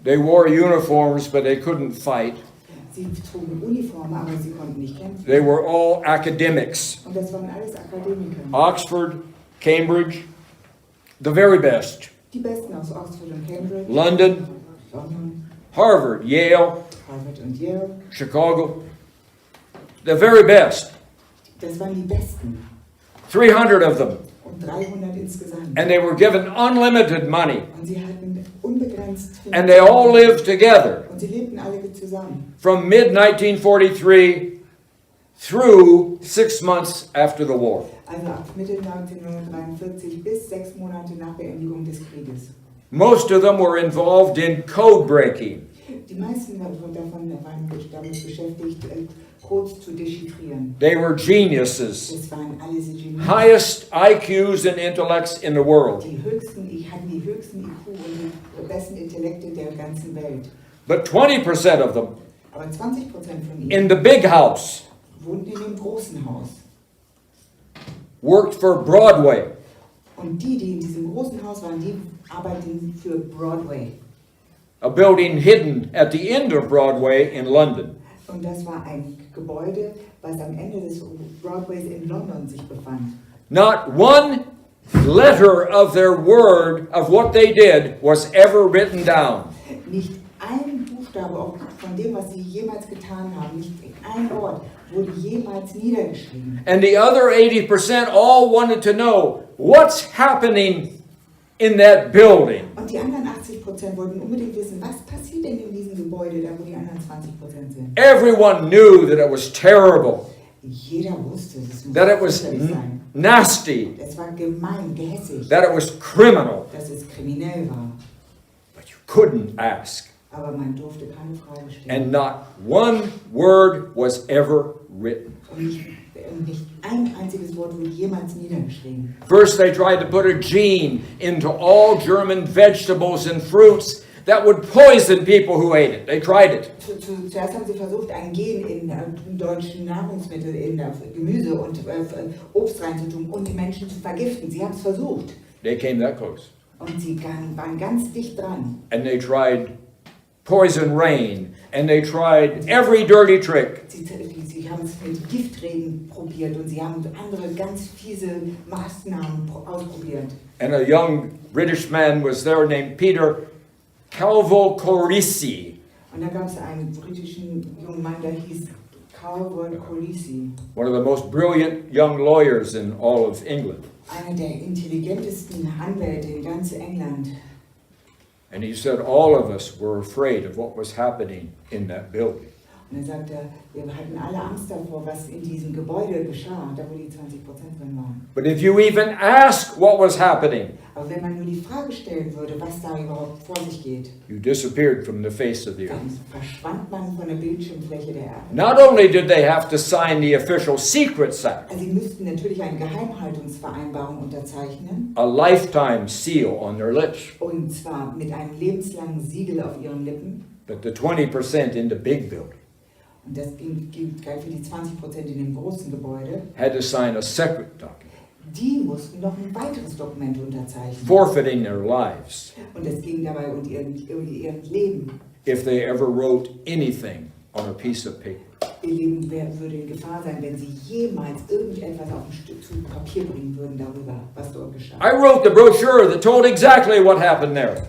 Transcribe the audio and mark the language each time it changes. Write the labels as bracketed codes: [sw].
[en] They wore uniforms, but they couldn't fight. [de] Sie trugen Uniformen, aber sie konnten nicht kämpfen. [en] They were all academics. [de] Und das waren alles Akademiker. [en] Oxford, Cambridge, the very best. [de] Die Besten aus Oxford und Cambridge. [en] London, [de] London, [en] Harvard, Yale, [de] Harvard und Yale. [en] Chicago, the very best. [de] Das waren die Besten. [en] 300 of them. [de] Und 300 insgesamt. [en] And they were given unlimited money. [de] Und sie hatten unbegrenzt [en] And they all lived together [de] Und sie lebten alle zusammen. [en] from mid-1943 through 6 months after the war. [de] Also ab Mitte 1943 bis 6 Monate nach Beendigung des Krieges. [en] Most of them were involved in code breaking. [de] Die meisten davon waren damit beschäftigt, Codes zu dechiffrieren. [en] They were geniuses, [de] Das waren alles Genies. [en] highest IQs and intellects in the world. [de] Die hatten die höchsten IQ und die besten Intellekte der ganzen Welt. [en] But 20% of them [de] Aber 20% von ihnen [en] in the big house [de] wohnten in dem großen Haus. [en] worked for Broadway. [de] Und die in diesem großen Haus waren, die arbeiteten für Broadway. [en] A building hidden at the end of Broadway in London. [de] Und das war ein Gebäude, was am Ende des Broadways in London sich befand. [en] Not one letter of their word of what they did was ever written down. [de] Nicht ein Buchstabe auch von dem, was sie jemals getan haben, nicht ein Wort wurde jemals niedergeschrieben. [en] And the other 80% all wanted to know what's happening in that building. [de] Und die anderen 80% wollten unbedingt wissen, was passiert denn in diesem Gebäude, da wo die anderen 20% sind. [en] Everyone knew that it was terrible, [de] Jeder wusste, es muss [en] that it was [de] fürchterlich sein. [en] nasty, [de] Es war gemein, gehässig, [en] that it was criminal. [de] dass es kriminell war. [en] But you couldn't ask. [de] Aber man durfte keine Frage stellen. [en] And not one word was ever written. [de] Und nicht ein einziges Wort wurde jemals niedergeschrieben. [en] First, they tried to put a gene into all German vegetables and fruits that would poison people who ate it. They tried it. [de] Zuerst haben sie versucht, ein Gen in deutschen Nahrungsmittel, in Gemüse und Obst reinzutun und die Menschen zu vergiften. Sie haben es versucht. [en] They came that close. [de] Und sie waren ganz dicht dran. [en] And they tried poison rain. And they tried every dirty trick. [de] Sie die haben es mit Giftregen probiert und sie haben andere ganz fiese Maßnahmen ausprobiert. [en] And a young British man was there named Peter Calvocorissi. [de] Und da gab es einen britischen jungen Mann, der hieß Calvocorissi. [en] One of the most brilliant young lawyers in all of England. [de] Einer der intelligentesten Anwälte in ganz England. [en] And he said all of us were afraid of what was happening in that building. [de] Und er sagte, wir hatten alle Angst davor, was in diesem Gebäude geschah, da wo die 20% drin waren. [en] But if you even ask what was happening, [de] Aber wenn man nur die Frage stellen würde, was da überhaupt vor sich geht, [en] you disappeared from the face of the earth. [de] dann verschwand man von der Bildschirmfläche der Erde. [en] Not only did they have to sign the official Secrets Act, [de] Also sie müssten natürlich eine Geheimhaltungsvereinbarung unterzeichnen, [en] a lifetime seal on their lips, [de] und zwar mit einem lebenslangen Siegel auf ihren Lippen. [en] but the 20% in the big building [de] Und das galt für die 20% in dem großen Gebäude. [en] had to sign a separate document, [de] Die mussten noch ein weiteres Dokument unterzeichnen. [en] forfeiting their lives [de] Und es ging dabei um ihr Leben. [en] if they ever wrote anything on a piece of paper. [de] Ihr Leben würde in Gefahr sein, wenn sie jemals irgendetwas auf ein Stück zu Papier bringen würden darüber, was dort geschah. [en] I wrote the brochure that told exactly what happened there.